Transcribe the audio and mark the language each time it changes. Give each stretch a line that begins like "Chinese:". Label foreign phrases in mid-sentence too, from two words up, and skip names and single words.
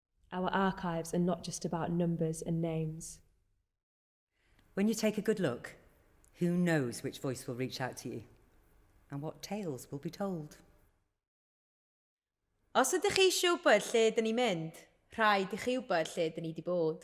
English: Our archives are not just about numbers and names. When you take a good look, who knows which voice will reach out to you and what tales will be told.
Welsh: Os ydych chi eisiau wybod lle dyn ni'n mynd, rhaid i chi wybod lle dyn ni wedi bod.